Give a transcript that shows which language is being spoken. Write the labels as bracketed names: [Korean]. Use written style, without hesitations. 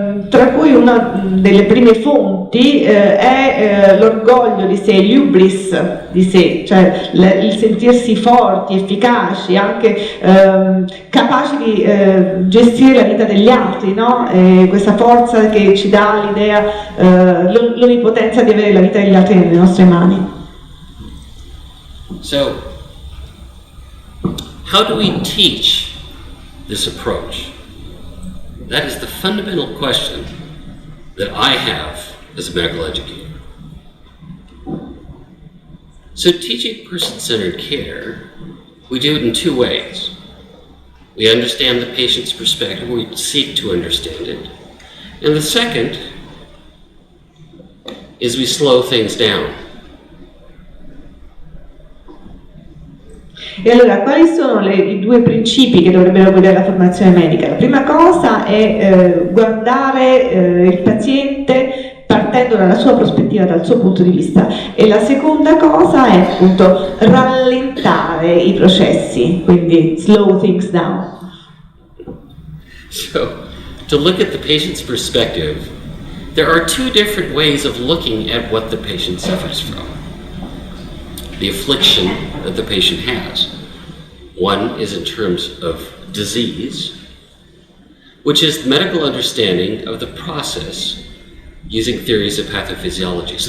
[Italian] tra cui una delle prime fonti è l'orgoglio di sé, l'hubris di sé, cioè il sentirsi forti, efficaci, anche capaci di gestire la vita degli altri, no? Questa forza che ci dà l'idea, l'onnipotenza di avere la vita degli altri nelle nostre mani. [English] So, how do we teach this approach? That is the fundamental question that I have as a medical educator. So teaching person-centered care, we do it in two ways. We understand the patient's perspective, we seek to understand it. And the second is we slow things down. [Italian] E allora, quali sono i due principi che dovrebbero guidare la formazione medica? La prima cosa è guardare il paziente partendo dalla sua prospettiva, dal suo punto di vista, e la seconda cosa è appunto rallentare i processi, quindi [English] slow things down. So, to look at the patient's perspective, there are two different ways of looking at what the patient suffers from. The affliction that the patient has. One is in terms of disease, which is the medical understanding of the process using theories of pathophysiology.